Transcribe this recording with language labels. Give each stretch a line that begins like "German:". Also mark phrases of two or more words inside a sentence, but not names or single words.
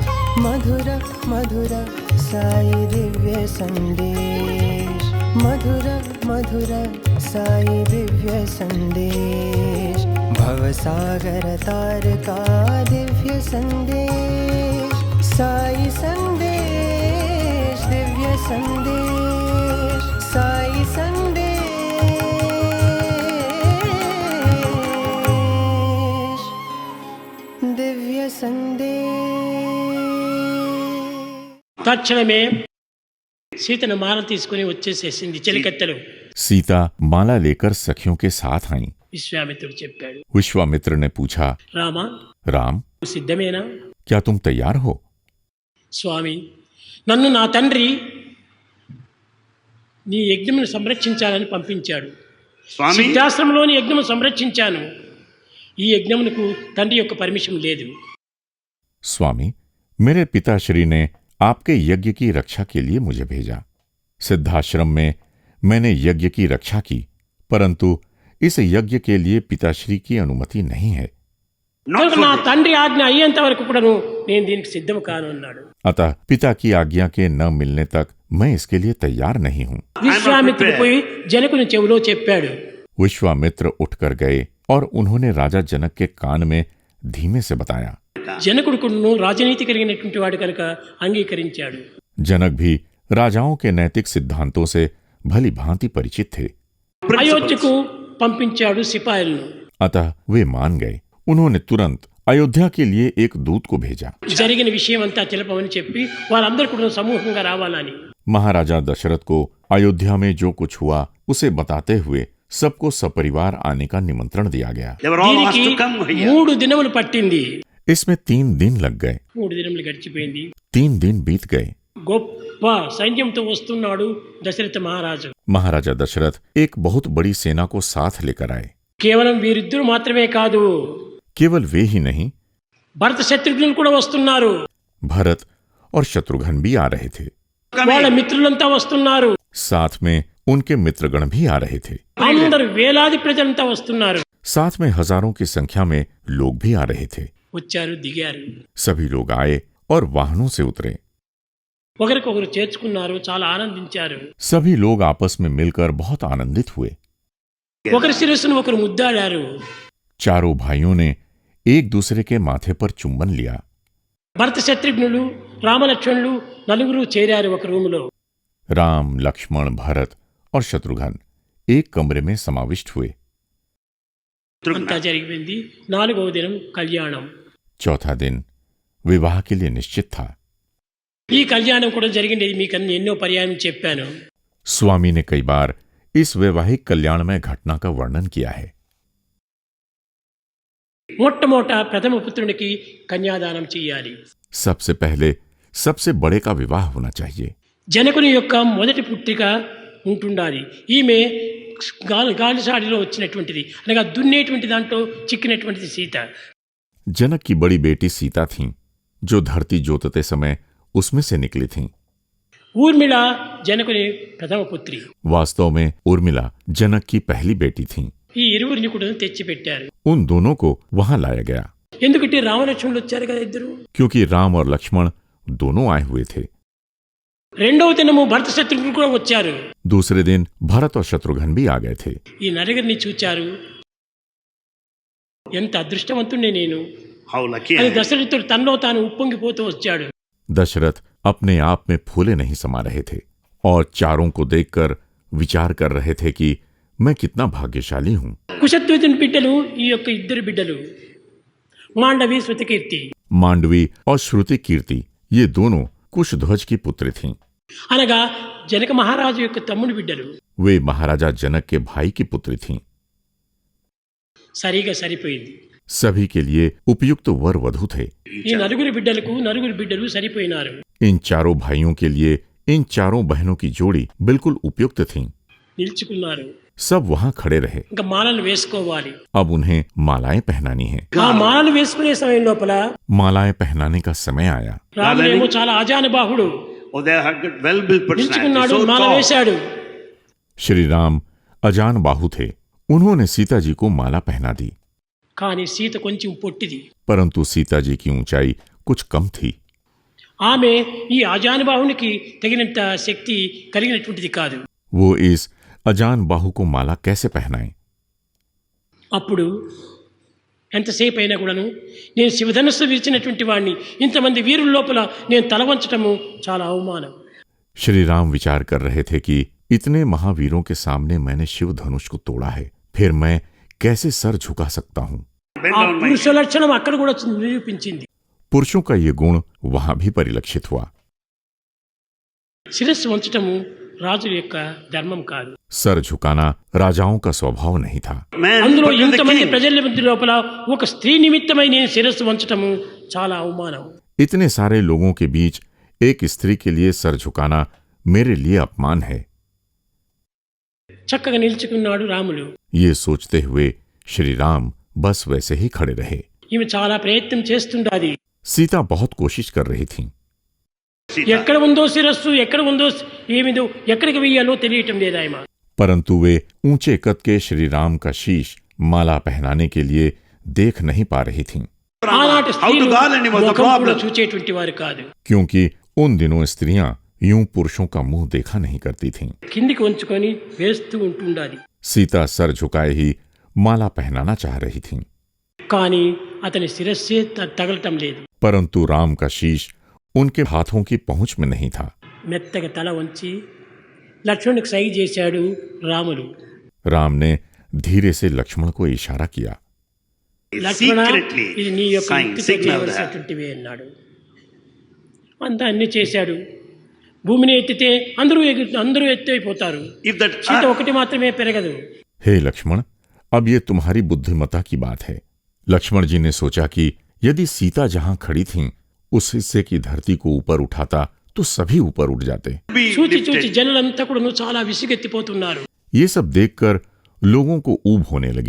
Hindi: मधुर मधुर साई दिव्य संदेश, मधुर मधुर साई दिव्य संदेश, भवसागर तार का दिव्य संदेश, साई संदेश दिव्य संदेश, साई संदेश दिव्य संदेश।
Telugu: తక్షణమే సీతను మాల తీసుకుని వచ్చేసేసింది చెలికత్తెలు.
Hindi: सीता माला लेकर सखियों के साथ आईं।
Telugu: విశ్వామిత్రుడు చెప్పాడు,
Hindi: विश्वामित्र ने पूछा,
Telugu: రామా
Hindi: राम,
Telugu: సిద్ధమేనా?
Hindi: क्या तुम तैयार हो?
Telugu: స్వామి, నన్ను నా తండ్రి నీ యజ్ఞమును సంరక్షించాలని పంపించాడు. స్వామి, సిద్ధాశ్రమంలోని యజ్ఞము సంరక్షించాను. ఈ యజ్ఞమునకు తండ్రి యొక్క పర్మిషన్ లేదు.
Hindi: स्वामी, मेरे पिताश्री ने आपके यज्ञ की रक्षा के लिए मुझे भेजा। सिद्धाश्रम में मैंने यज्ञ की रक्षा की, परंतु इस यज्ञ के लिए पिताश्री की अनुमति नहीं है।
Telugu: కనుక నా తండ్రి ఆజ్ఞ అయ్యేంత వరకు కూడాను నేను దీనికి సిద్ధం కాను అన్నాడు.
Hindi: अतः पिता की आज्ञा के न मिलने तक मैं इसके लिए तैयार नहीं हूँ।
Telugu: విశ్వామిత్రుడు పోయి జనకుని చెవిలో చెప్పాడు.
Hindi: विश्वामित्र उठकर गए और उन्होंने राजा जनक के कान में धीमे से बताया।
Telugu: జనకుడుకును రాజనీతి కలిగినటువంటి వాడు కనుక అంగీకరించాడు.
Hindi: जनक भी राजाओं के नैतिक सिद्धांतों से भली भांति परिचित थे,
Telugu: అయోధ్యకు పంపించాడు సిపాయిలను.
Hindi: अतः वे मान गए। उन्होंने तुरंत अयोध्या के लिए एक दूत को भेजा।
Telugu: జరిగిన విషయం అంతా తెలపమని చెప్పి వారందరూ కూడా సమూహంగా రావాలని.
Hindi: महाराजा दशरथ को अयोध्या में जो कुछ हुआ उसे बताते हुए सबको सपरिवार आने का निमंत्रण दिया गया।
English: they were all asked
Telugu: దీనికి
English: to come here.
Telugu: 3 దినములు పట్టింది.
Hindi: इसमें 3 दिन लग गए।
Telugu: 3 దినములు గడిచిపోయింది.
Hindi: 3 दिन बीत गए।
Telugu: గొప్ప సైన్యంతో వస్తున్నాడు దశరథ మహారాజు.
Hindi: महाराजा दशरथ एक बहुत बड़ी सेना को साथ लेकर आए।
Telugu: కేవలం వీరిద్దరు మాత్రమే కాదు,
Hindi: केवल वे ही नहीं,
Telugu: భరత శత్రుఘ్నులు కూడా వస్తున్నారు.
Hindi: भरत और शत्रुघ्न भी आ रहे थे।
Telugu: వాళ్ళ మిత్రులంతా వస్తున్నారు.
Hindi: साथ में उनके मित्रगण भी आ रहे थे।
Telugu: అందరు వేలాది ప్రజలంతా వస్తున్నారు.
Hindi: साथ में हजारों की संख्या में लोग भी आ रहे थे।
Telugu: వచ్చారు, దిగారు.
Hindi: सभी लोग आए और वाहनों से उतरे।
Telugu: ఒకరికొకరు చేర్చుకున్నారు, చాలా ఆనందించారు.
Hindi: सभी लोग आपस में मिलकर बहुत आनंदित हुए।
Telugu: ఒకరి శిరస్సును ఒకరు ముద్దాడారు.
Hindi: चारों भाइयों ने एक दूसरे के माथे पर चुंबन लिया।
Telugu: భరత శత్రుఘ్నులు, రామలక్ష్మణులు నలుగురు చేరారు ఒక రూములో.
Hindi: राम, लक्ष्मण, भरत और शत्रुघ्न एक कमरे में समाविष्ट हुए।
Telugu: అంతా జరిగిపోయింది. 4వ దినం కళ్యాణం.
Hindi: चौथा दिन विवाह के लिए निश्चित था।
Telugu: ఈ కళ్యాణం కూడా జరిగింది. మీకు అన్ని ఎన్నో పర్యాయం చెప్పాను.
Hindi: स्वामी ने कई बार इस वैवाहिक कल्याणमय घटना का वर्णन किया है।
Telugu: మొట్టమొదట ప్రథమ పుత్రునికి కన్యాదానం చేయాలి.
Hindi: सबसे पहले सबसे बड़े का विवाह होना चाहिए।
Telugu: జనకుని యొక్క మొదటి పుత్రిక ఉంటుండాలి. ఈమె గాలిసాడిలో వచ్చినటువంటిది, అనగా దున్నేటువంటి దాంట్లో చిక్కినటువంటిది సీత.
Hindi: जनक की बड़ी बेटी सीता थीं, जो धरती जोतते समय उसमें से निकली थीं।
Telugu: ఊర్మిళ జనకుని ప్రథమ పుత్రి.
Hindi: वास्तव में उर्मिला जनक की पहली बेटी थीं।
Telugu: ఈ ఇరువురిని కూడా తెచ్చిపెట్టారు.
Hindi: उन दोनों को वहां लाया गया,
Telugu: ఎందుకంటే రామలక్ష్మణులు వచ్చారు కదా ఇద్దరు.
Hindi: क्योंकि राम और लक्ष्मण दोनों आए हुए थे।
Telugu: రెండవ దినము భరత శత్రుఘ్నులు కూడా వచ్చారు.
Hindi: दूसरे दिन भरत और शत्रुघ्न भी आ गए थे।
Telugu: ఈ నలుగురిని చూచారు. ఎంత అదృష్టవంతుణ్ణి నేను
English: How lucky
Telugu: అని
English: I am.
Telugu: దశరథుడు తనలో తాను ఉప్పొంగిపోతూ వచ్చాడు.
Hindi: दशरथ अपने आप में फूले नहीं समा रहे थे और चारों को देखकर विचार कर रहे थे कि मैं कितना भाग्यशाली हूं।
Telugu: కుశధ్వజుని బిడ్డలు ఈ యొక్క ఇద్దరు బిడ్డలు, మాండవి, శృతకీర్తి.
Hindi: मांडवी और श्रुति कीर्ति ये दोनों कुशध्वज की पुत्री थीं।
Telugu: అనగా జనక మహారాజు యొక్క తమ్ముని బిడ్డలు.
Hindi: वे महाराजा जनक के भाई की पुत्री थीं।
Telugu: సరిగా సరిపోయింది.
Hindi: सभी के लिए उपयुक्त वर वधू थे।
Telugu: ఈ నలుగురు బిడ్డలకు నలుగురు బిడ్డలు సరిపోయినారు.
Hindi: इन चारों भाइयों के लिए इन चारों बहनों की जोड़ी बिल्कुल उपयुक्त थी।
Telugu: నిల్చుకున్నారు.
Hindi: सब वहां खड़े रहे।
Telugu: ఇంకా మాలలు వేసుకోవాలి.
Hindi: अब उन्हें मालाएं पहनानी है।
Telugu: ఆ మాలలు వేసుకునే సమయం లోపల
Hindi: मालाएं पहनाने का समय आया।
Telugu: రాముడేమో చాలా ఆజానుబాహుడు,
English: Oh, they had got well-built personality.
Telugu: నిల్చుకున్నాడు,
English: So
Telugu: మాల
English: tall.
Telugu: వేశాడు.
Hindi: श्री राम अजान बाहु थे। उन्होंने सीता जी को माला पहना दी,
Telugu: కానీ సీత కొంచెం పొట్టిది.
Hindi: परंतु सीता जी की ऊंचाई कुछ कम थी।
Telugu: ఆమె ఈ ఆజానుబాహునికి తగినంత శక్తి కలిగినటువంటిది కాదు.
Hindi: वो इस अजान बाहु को माला कैसे पहनाएं?
Telugu: అప్పుడు ఎంతసేపు అయినా కూడాను నేను శివధనుస్సు విరిచినటువంటి వాడిని ఇంతమంది వీరుల లోపల నేను తల వంచటము చాలా అవమానం.
Hindi: श्री राम विचार कर रहे थे कि इतने महावीरों के सामने मैंने शिव धनुष को तोड़ा है, फिर मैं कैसे सर झुका सकता हूं?
English: Bend
Telugu: ఆ
English: on my
Telugu: పురుష లక్షణం అక్కడ కూడా నిరూపించింది.
Hindi: पुरुषों का ये गुण वहां भी परिलक्षित हुआ.
Telugu: శిరస్సు వంచటము రాజుల యొక్క ధర్మం కాదు.
Hindi: सर झुकाना राजाओं का स्वभाव नहीं था.
English: man,
Telugu: అందులో
English: but you're the
Telugu: ఇంతమంది
English: king.
Telugu: ప్రజల మధ్య లోపల ఒక స్త్రీ నిమిత్తమై నేను శిరస్సు వంచటము చాలా అవమానం.
Hindi: इतने सारे लोगों के बीच एक स्त्री के लिए सर झुकाना मेरे लिए अपमान है.
Telugu: చక్కగా నిల్చుకున్నాడు రాములు.
Hindi: ये सोचते हुए श्री राम बस वैसे ही खड़े रहे.
Telugu: ఈమె చాలా ప్రయత్నం చేస్తుండాది.
Hindi: सीता बहुत कोशिश कर रही थी,
English: Sita.
Telugu: ఎక్కడ ఉందో శిరస్సు, ఎక్కడ ఉందో ఏమిదో, ఎక్కడికి వెయ్యాలో తెలియటం లేదు ఆయన.
Hindi: परंतु वे ऊंचे कद के श्री राम का शीश माला पहनाने के लिए देख नहीं पा रही थीं,
Telugu: ఆనాటి
English: How to
Telugu: స్త్రీలు
English: garland him was the
Telugu: ముఖం కూడా
English: problem.
Telugu: చూచేటువంటి వారు కాదు.
Hindi: क्योंकि उन दिनों स्त्रियां यूं पुरुषों का मुंह देखा नहीं करती थीं.
Telugu: కిందికి వంచుకొని వేస్తూ ఉంటుండాది.
Hindi: सीता सर झुकाए ही माला पहनाना चाह रही थीं,
Telugu: కానీ అతని శిరస్సే తగలటం లేదు.
Hindi: परंतु राम का शीश उनके हाथों की पहुंच में नहीं था.
Telugu: మెత్తగా తల వంచి లక్ష్మణుడికి సైగ చేశాడు రాములు.
Hindi: राम ने धीरे से लक्ष्मण को इशारा किया.
Telugu: లక్ష్మణ,
English: Secretly
Telugu: ఇది నీ యొక్క
English: sign,
Telugu: యుక్తితో
English: signal that.
Telugu: చేయవలసినటువంటివే అన్నాడు. అంతా అన్ని చేశాడు. భూమిని ఎత్తితే అందరూ ఎత్తైపోతారు.
English: If that
Telugu: సీత ఒకటి మాత్రమే పెరగదు.
Hindi: हे लक्ष्मण, अब ये तुम्हारी बुद्धिमत्ता की बात है. लक्ष्मण जी ने सोचा कि यदि सीता जहां खड़ी थीं, उस हिस्से की धरती को ऊपर उठाता तो सभी ऊपर उठ जाते.
English: be
Telugu: చూచి
English: lifted.
Telugu: చూచి జనులంతా కూడా చాలా విసిగెత్తిపోతున్నారు.
Hindi: ये सब देखकर लोगों को ऊब होने लगी.